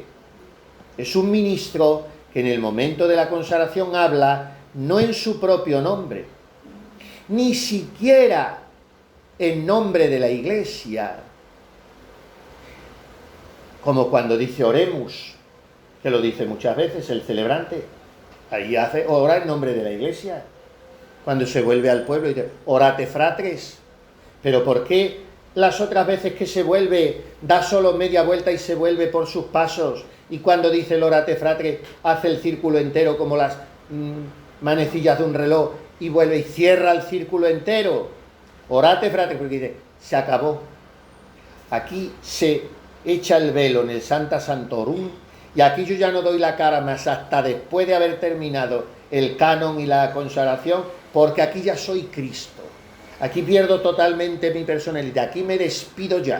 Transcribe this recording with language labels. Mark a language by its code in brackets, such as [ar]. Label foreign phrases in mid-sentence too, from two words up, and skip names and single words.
[es] Es un ministro que en el momento de la consagración habla no en su propio nombre, ni siquiera en nombre de la Iglesia, como cuando dice oremus, que lo dice muchas veces el celebrante, ahí ora en nombre de la Iglesia. Cuando se vuelve al pueblo dice [la] orate fratres. [es] Pero ¿por qué las otras veces que se vuelve da solo media vuelta y se vuelve por sus pasos, y cuando dice el [la] orate fratre [es] hace el círculo entero como las manecillas de un reloj y vuelve y cierra el círculo entero? [la] Orate fratre, [es] porque dice se acabó. Aquí se echa el velo en el [la] Sancta Sanctorum, [es] y aquí yo ya no doy la cara más hasta después de haber terminado el canon y la consagración, porque aquí ya soy Cristo. Aquí pierdo totalmente mi personalidad, aquí me despido ya.